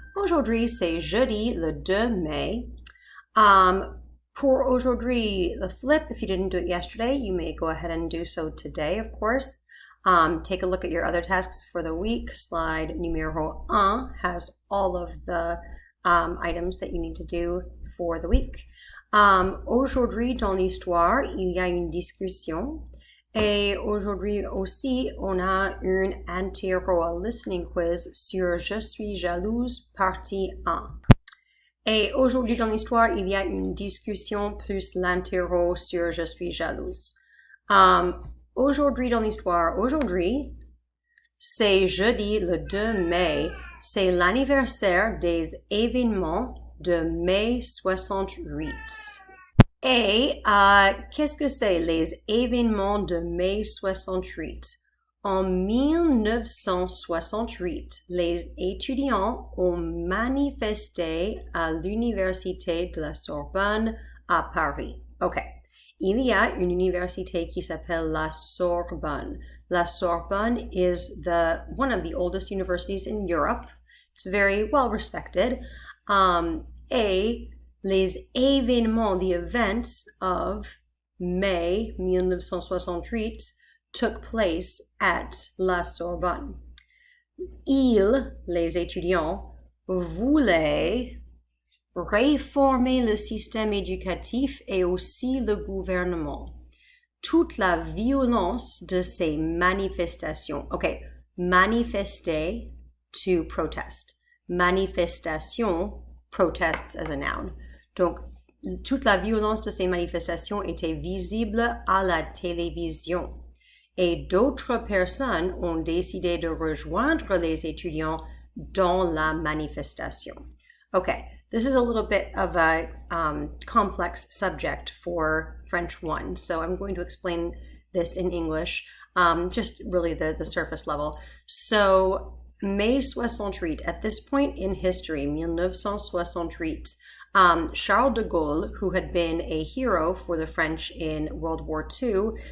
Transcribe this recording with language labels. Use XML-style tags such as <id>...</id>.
<fr>Aujourd'hui, c'est jeudi, le 2 mai. Pour aujourd'hui,</fr> <en>the flip, if you didn't do it yesterday, you may go ahead and do so today, of course. Take a look at your other tasks for the week. Slide numéro 1 has all of the items that you need to do for the week.</en> <fr>Aujourd'hui, dans l'histoire, il y a une discussion. Et aujourd'hui aussi, on a une interro listening quiz sur Je suis jalouse, partie 1. Et aujourd'hui dans l'histoire, il y a une discussion plus l'interro sur Je suis jalouse. Aujourd'hui dans l'histoire, aujourd'hui, c'est jeudi le 2 mai, c'est l'anniversaire des événements de mai 68. Et qu'est-ce que c'est les événements de mai 68? En 1968, les étudiants ont manifesté à l'université de la Sorbonne à Paris. Ok, il y a une université qui s'appelle la Sorbonne.</fr> <en>La Sorbonne is one of the oldest universities in Europe. It's very well respected.</en> <fr>Et les événements,</fr> <en>the events of May 1968 took place at la Sorbonne.</en> <fr>Ils, les étudiants, voulaient réformer le système éducatif et aussi le gouvernement. Toute la violence de ces manifestations.</fr> <en>Okay, manifester, to protest. Manifestation, protests as a noun.</en> <fr>Donc, toute la violence de ces manifestations était visible à la télévision. Et d'autres personnes ont décidé de rejoindre les étudiants dans la manifestation.</fr> <en>Okay, this is a little bit of a complex subject for French 1, so I'm going to explain this in English, just really the surface level. So, Mai 68, at this point in history, 1968, Charles de Gaulle, who had been a hero for the French in World War II,</en>